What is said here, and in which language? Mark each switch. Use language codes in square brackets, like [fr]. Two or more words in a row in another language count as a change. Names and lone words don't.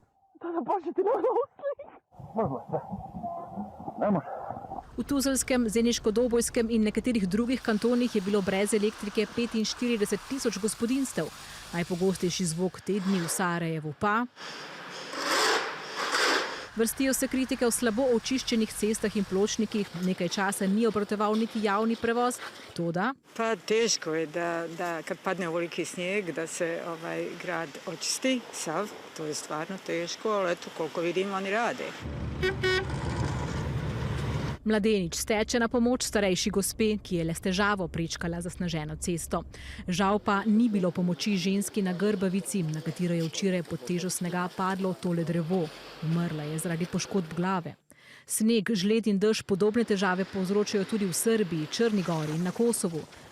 [sl] V Tuzelskem, Zeniškodobojskem in nekaterih drugih kantonih je bilo brez elektrike 45 tisoč gospodinjstev. Najpogostejši zvok te dni v Sarajevu pa... Vrstijo se kritike o slabo očiščenih cestah in pločnikih, nekaj časa ni obratoval niti javni prevoz, toda... [bs] Pa teško je, da kad padne ovoliki snijeg, da se grad očisti sav. To je stvarno teško, ali eto koliko vidim oni rade. [sl] Mladenič steče na pomoč starejši gospe, ki je le s težavo prečkala zasneženo cesto. Žal pa ni bilo pomoči ženski na Grbavici, na katero je včeraj pod težo snega padlo tole drevo. Umrla je zaradi poškodb glave. Sneg, žled in dež podobne težave povzročajo tudi v Srbiji, Črni gori in na Kosovu.